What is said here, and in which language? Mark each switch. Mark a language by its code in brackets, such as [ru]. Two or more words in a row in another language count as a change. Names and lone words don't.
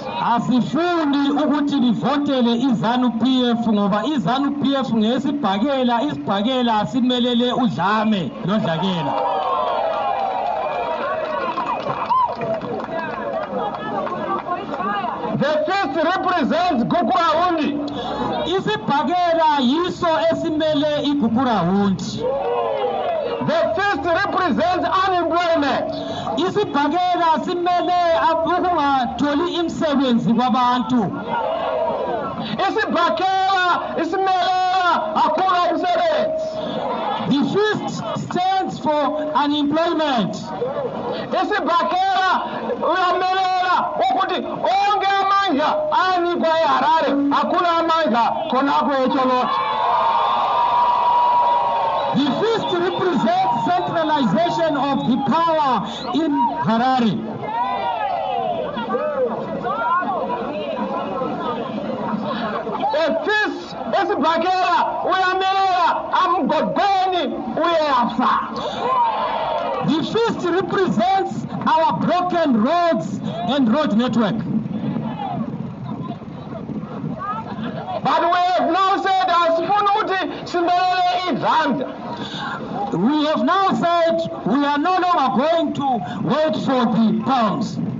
[nd] Asifundi ukuthi livotele iZANU-PF ngoba iZANU-PF ngesibhakela isibhakela simelele udlame lodlakela. [en] The fist represents Gukurahundi. [nd] Isibhakela yiso esimele iGukurahundi. [en] The fist represents unemployment. [nd] Isibhakela simele ukungatholi imisebenzi kwabantu. Isibhakela isimelela akula umsebenzi. [en] The fist stands for unemployment. [nd] Isibhakela uyamelela ukuthi onke amandla anikwa eHarare akula amandla khonapho eTsholotsho. [en] The fist represents centralization of the power in Harare. The fist [nd] esibhakela uyamelela amgodweni uyafa. [en] The fist represents our broken roads and road network. But we have now said we have now said we are no longer going to wait for the palms.